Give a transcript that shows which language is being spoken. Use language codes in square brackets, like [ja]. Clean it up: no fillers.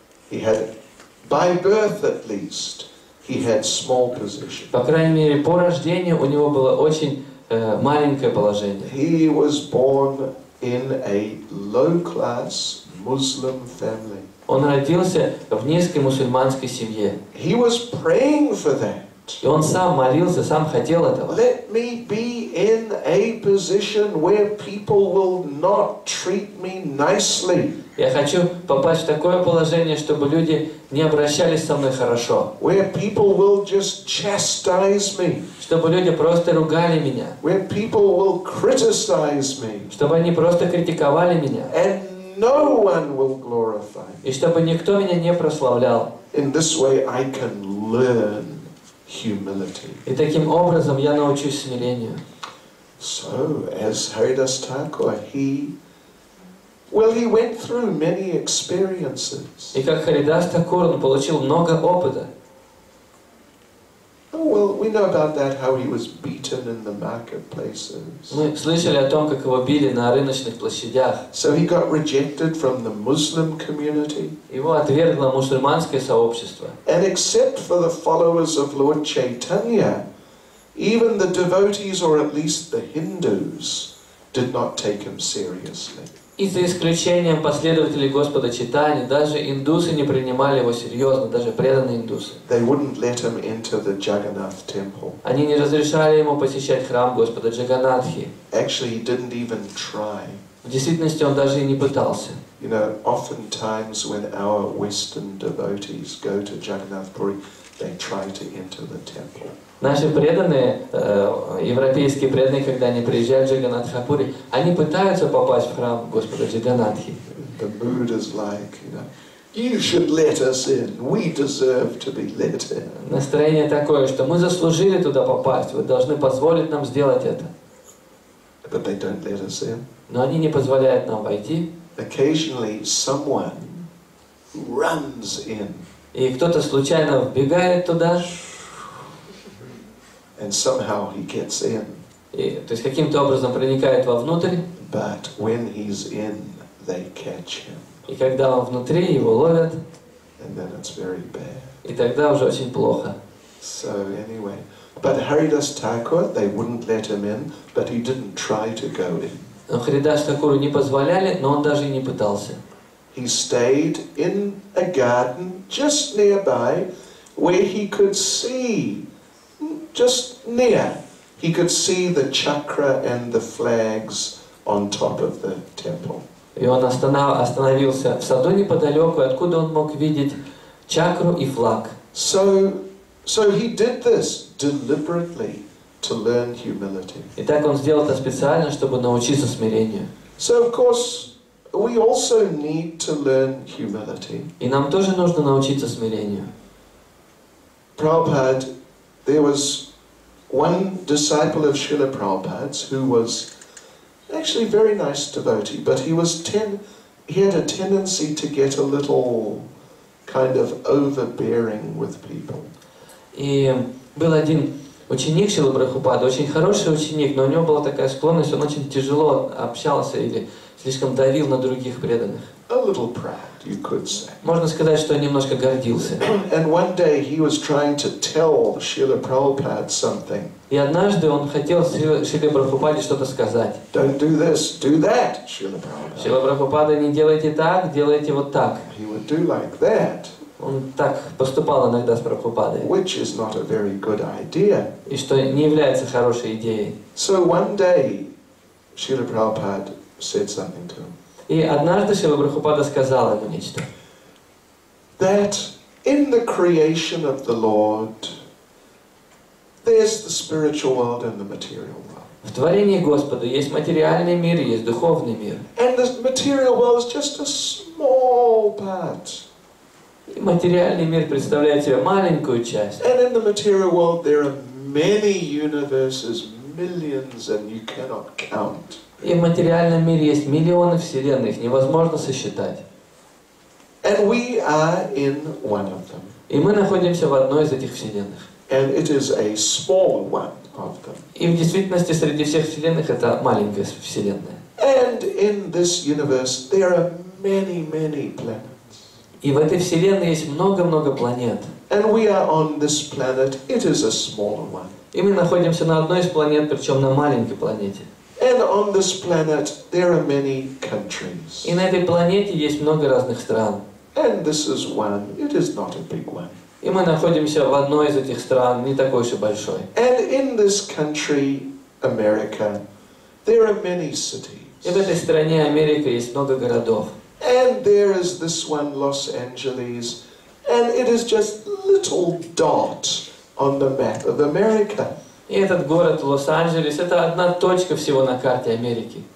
[en] He had, by birth at least, he had small position. [ru] По крайней мере, по рождению у него было очень маленькое положение. [en] He was born in a low-class Muslim family. [ru] Он родился в низкой мусульманской семье. [en] He was praying for that. [ru] И он сам молился, сам хотел этого. [en] Let me be in a position where people will not treat me nicely. [ru] Я хочу попасть в такое положение, чтобы люди не обращались со мной хорошо. [en] Where people will just chastise me. [ru] Чтобы люди просто ругали меня. [en] Where people will criticize me. [ru] Чтобы они просто критиковали меня. [en] And no one will glorify me. [ru] И чтобы никто меня не прославлял. [en] In this way I can learn humility. [ru] И таким образом я научусь смирению. [en] So, as Haridas Thakur, he went through many experiences. [ru] И как Харидас Такур он получил много опыта. [en] Oh, well, we know about that, how he was beaten in the marketplaces. [ru] Мы слышали о том, как его били на рыночных площадях. [en] So he got rejected from the Muslim community. [ru] Его отвергло мусульманское сообщество. [en] And except for the followers of Lord Chaitanya, even the devotees, or at least the Hindus, did not take him seriously. [ru] И за исключением последователей Господа Чайтаньи, даже индусы не принимали его серьезно, даже преданные индусы. [en] They wouldn't let him into the Jagannath temple. [ru] Они не разрешали ему посещать храм Господа Джаганнатхи. [en] Actually, he didn't even try. [ru] В действительности он даже и не пытался. [en] You know, oftentimes when our Western devotees go to Jagannath Puri, they try to enter the temple. [ru] Наши преданные, европейские преданные, когда они приезжают в Джаганнатхапури, они пытаются попасть в храм Господа Джаганнатхи. [en] The mood is like, you should let us in. We deserve to be let in. [ru] Настроение такое, что мы заслужили туда попасть, вы должны позволить нам сделать это. [en] But they don't let us in. [ru] Но они не позволяют нам войти. [en] Occasionally, someone runs in. [ru] И кто-то случайно вбегает туда. [en] And somehow he gets in. [ru] И, то есть каким-то образом проникает вовнутрь. [en] But when he's in, they catch him. [ru] И когда он внутри, его ловят. [en] And then it's very bad. [ru] И тогда уже очень плохо. [en] So anyway, but Haridas Thakur, they wouldn't let him in, but he didn't try to go in. [ru] Но Харидас Такуру не позволяли, но он даже и не пытался. [en] He stayed in a garden just nearby where he could see, just near, he could see the chakra and the flags on top of the temple. [ru] И он остановился в саду неподалеку, откуда он мог видеть чакру и флаг. [en] So he did this deliberately to learn humility. [ru] И так он сделал это специально, чтобы научиться смирению. [en] So of course, we also need to learn humility. [ru] И нам тоже нужно научиться смирению. [en] Prabhupada, there was one disciple of Srila Prabhupada's who was actually a very nice devotee, but he had a tendency to get a little kind of overbearing with people. [ru] И был один ученик Шрилы Прабхупады, очень хороший ученик, но у него была такая склонность, он очень тяжело общался или слишком давил на других преданных. [en] A little proud, you could say. [ru] Можно сказать, что немножко гордился. [en] And one day he was trying to tell Srila Prabhupada something. [ru] И однажды он хотел Шриле Прабхупаде что-то сказать. [en] Don't do this, do that, Srila Prabhupada. [ru] Шрила Прабхупада, не делайте так, делайте вот так. [en] He would do like that. [ru] Он так поступал иногда с Прабхупадой. [en] Which is not a very good idea. [ru] И что не является хорошей идеей. [en] So one day, Srila Prabhupada said something to him. [ru] И однажды Шрила Прабхупада сказал ему нечто. [en] That in the creation of the Lord, there's the spiritual world and the material world. [ru] В творении Господа есть материальный мир, есть духовный мир. [en] And the material world is just a small part. [ru] И материальный мир представляет себе маленькую часть. [en] And in the material world there are many universes, millions, and you cannot count. [ru] И в материальном мире есть миллионы вселенных, невозможно сосчитать. [en] And we are in one of them. [ru] И мы находимся в одной из этих вселенных. [en] And it is a small one of them. [ru] И в действительности среди всех вселенных это маленькая вселенная. [en] And in this universe there are many, many planets. [ru] И в этой вселенной есть много-много планет. [en] And we are on this planet, it is a smaller one. [ru] И мы находимся на одной из планет, причем на маленькой планете. [en] And on this planet there are many countries. [ru] И на этой планете есть много разных стран. [en] And this is one, it is not a big one. [ru] И мы находимся в одной из этих стран, не такой уж и большой. [en] And in this country, America, there are many cities. [ru] И в этой стране Америка есть много городов. [en] And there is this one, Los Angeles, and it is just a little dot on the map of America. [ru] И этот город Лос-Анджелес, это одна точка всего на карте Америки.